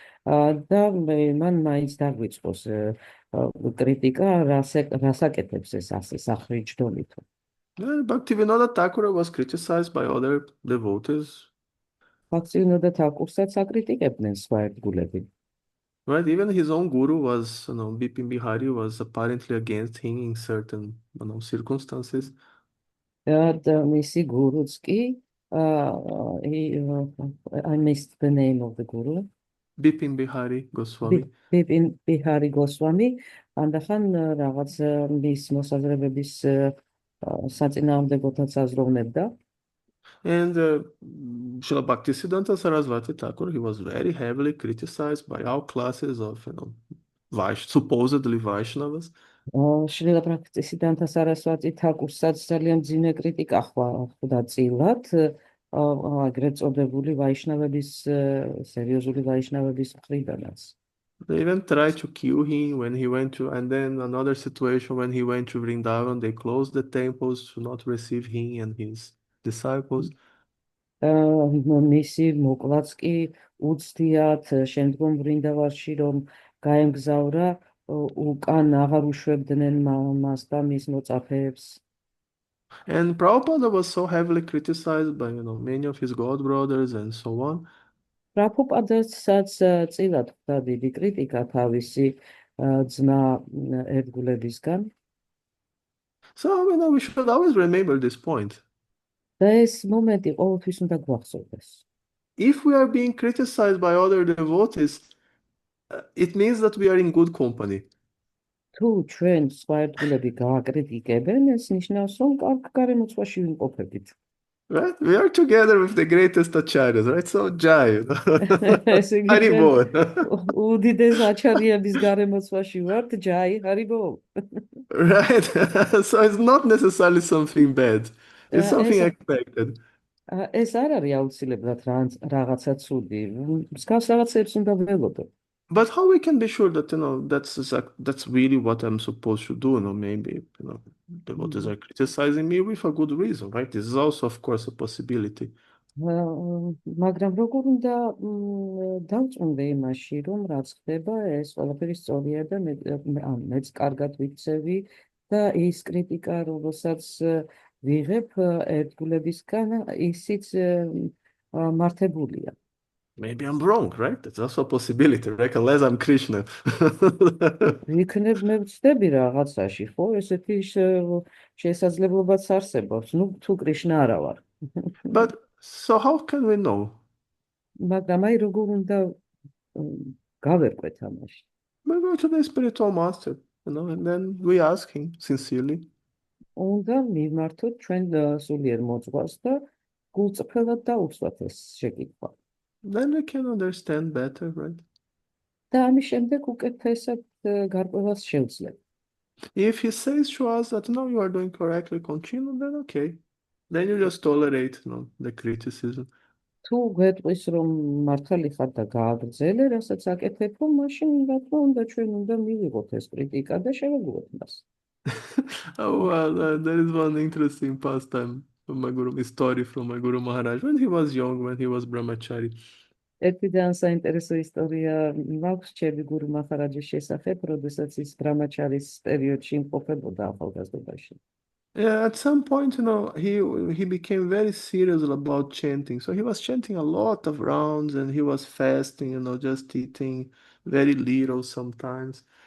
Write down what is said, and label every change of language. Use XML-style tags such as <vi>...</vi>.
<ka>და მან მაინც დაგვიწყოს კრიტიკა, რას აკეთებს ეს ასე სახრი ჯდომითო.</ka> <en>Bhaktivinoda Thakura was criticized by other devotees.</en> <ka>ბაქცივინოდა თაკურსაც აკრიტიკებდნენ სხვა ერთგულები.</ka> <en>Right, even his own guru was, Bipin Bihari was apparently against him in certain, circumstances.</en> <ka>და მისი გურუც კი,</ka> <en>I missed the name of the guru. Bipin Bihari Goswami.</en> <ka>Bipin Bihari Goswami, ანდახან რაღაც მის მოსაზრებების საწინააღმდეგოთაც აზროვნებდა.</ka> <en>And Srila Bhaktisiddhanta Sarasvati Thakur, he was very heavily criticized by all classes of, supposedly Vaishnavas.</en> <ka>შრილა პრაქტიკისიდან სარასვატი თაკურსაც ძალიან ძიმე კრიტიკა ხვდა წილად, აგრეთ წოდებული ვაიშნავების, სერიოზული ვაიშნავების მხრიდანაც.</ka> <en>They even tried to kill him when he went to, and then another situation when he went to Vrindavan, they closed the temples to not receive him and his disciples.</en> <ka>მისი მოკლაც კი უცდიათ შემდგომ ვრინდავაში რომ გაემგზავრა, უკან აღარ უშვებდნენ მას და მის მოწაფეებს.</ka> <en>And Prabhupada was so heavily criticized by, many of his god brothers and so on.</en> <ka>პრაბჰუპადასაც წილად ხვდა დიდი კრიტიკა თავისი ძმა ერთგულებისგან.</ka> <en>So, we should always remember this point.</en> <ka>და ეს მომენტი ყოველთვის უნდა გვახსოვდეს.</ka> <en>If we are being criticized by other devotees, it means that we are in good company.</en> <ka>თუ ჩვენ სხვა ერთგულები გააკრიტიკებენ, ეს ნიშნავს, რომ კარგ გარემოცვაში ვიმყოფებით.</ka> <en>Right? We are together with the greatest acharyas, right? So, Jai.</en> <ka>ესე იგი ჩვენ Haribol. უდიდეს აჩარიების გარემოცვაში ვართ, ჯაი, ჰარიბო.</ka> <en>Right? So it's not necessarily something bad. It's something expected.</en> <ka>ეს არ არის აუცილებლად რაღაცა ცუდი. მსგავს რაღაცებს უნდა ველოდო.</ka> <en>But how we can be sure that that's really what I'm supposed to do? Maybe devotees are criticizing me with a good reason, right? This is also, of course, a possibility.</en> <ka>მაგრამ როგორ უნდა დავწუნდე იმაში, რომ რაც ხდება, ეს ყველაფერი სწორია და მეც კარგად ვიქცევი და ის კრიტიკა, რომელსაც ვიღებ ერთგულებისგან, ისიც მართებულია.</ka> <en>Maybe I'm wrong, right? That's also a possibility, right? Unless I'm Krishna.</en> <ka>იქნებ მე ვწდები რაღაცაში, ხო? ესეთი შესაძლებლობაც არსებობს. თუ კრიშნა არა ვარ.</ka> <en>But so how can we know?</en> <ka>მაგრამ აი როგორ უნდა გავერკვეთ ამაში?</ka> <en>We go to the spiritual master, and then we ask him sincerely.</en> <ka>უნდა მივმართოთ ჩვენ სულიერ მოძღვარს და გულწრფელად დაუხსვათ ეს შეკითხვა.</ka> <en>Then we can understand better, right?</en> <ka>და ამის შემდეგ უკეთესად გარკვევას შევძლებ.</ka> <en>If he says to us that no, you are doing correctly, continue, then okay. Then you just tolerate, the criticism.</en> <ka>თუ გვეტყვის რომ მართალი ხარ და გააგრძელე, რასაც აკეთებ, მაშინ რა თქმა უნდა ჩვენ უნდა მივიღოთ ეს კრიტიკა და შევეგუოთ მას.</ka> <en>Oh, well, there is one interesting pastime from my Guru, story from my Guru Maharaj when he was young, when he was brahmachari.</en> <ka>ერთი ძალიან საინტერესო ისტორია მაქვს ჩემი გურუ მაჰარაჯის შესახებ, როდესაც ის ბრამაჩარის პერიოდში იმყოფებოდა ახალგაზრდობაში.</ka> <en>Yeah, at some point, he became very serious about chanting. So he was chanting a lot of rounds and he was fasting, just eating very little sometimes.</en>